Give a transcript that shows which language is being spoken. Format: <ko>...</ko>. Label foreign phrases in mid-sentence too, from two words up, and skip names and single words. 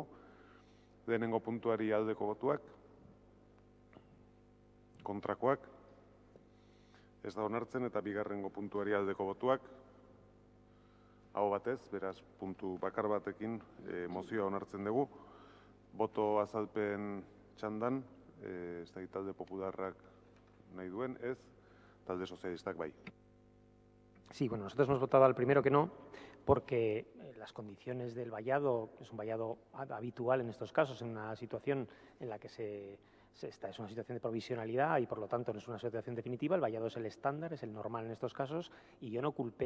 <eu>Lehenengo puntuari aldeko botuak, kontrakoak, ez da onartzen, eta bigarrengo puntuari aldeko botuak, aho batez, beraz, puntu bakar batekin mozioa onartzen dugu. Boto azalpen txandan, ez da talde popularrak nahi duen, ez, talde sozialistak bai.</eu> <es>Sí, bueno, nosotros hemos votado al primero que no, porque las condiciones del vallado, que es un vallado habitual en estos casos, en una situación en la que es una situación de provisionalidad y por lo tanto no es una situación definitiva, el vallado es el estándar, es el normal en estos casos, y yo no culpé.</es>